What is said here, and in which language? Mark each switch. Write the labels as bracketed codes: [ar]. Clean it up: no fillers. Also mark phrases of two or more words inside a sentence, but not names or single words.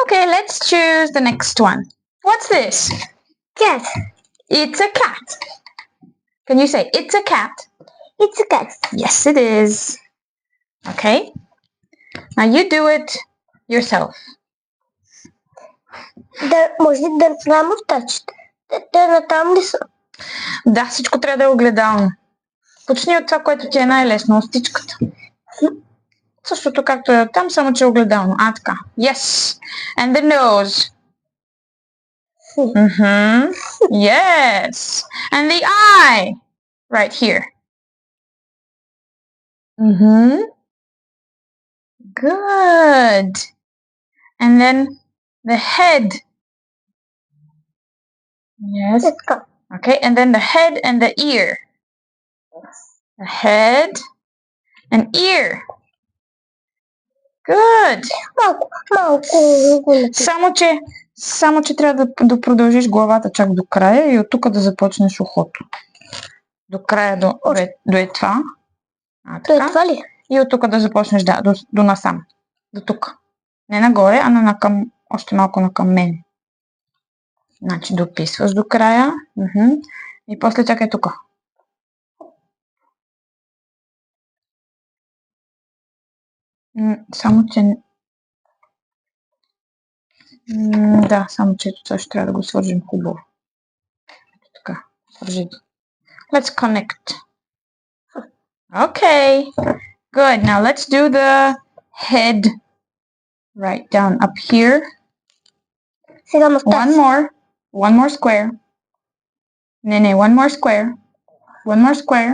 [en] let's choose the next one. What's this? Cat. It's a cat. Can you say it's a cat? It's a cat. Yes, it is. Okay. Now you do it yourself. [bg] Може ли да направим мустачите? Те натам ли са? Да, всичко трябва да е огледално. Почни от това, което ти е най-лесно, устичката. Същото както е там, само че е огледално. Така. Yes. And the nose. Yes. And the eye. Right here. Good. And then the head. Yes. Okay, and then the head and the ear. The head and ear. Good. Само че трябва да продължиш главата чак до края и от тук да започнеш ухото. До края до е това. До е това ли? И от тук да започнеш, до насам. До тук. Не нагоре, а още малко накъм мен. Значи дописваш до края. И после чакай тук. Само че... Да, само че това ще трябва да го свържим хубаво. Така, свържи. [en] Let's connect. Okay. Good. Now let's do the head. Right down up here. One more square. Nene, one more square. One more square.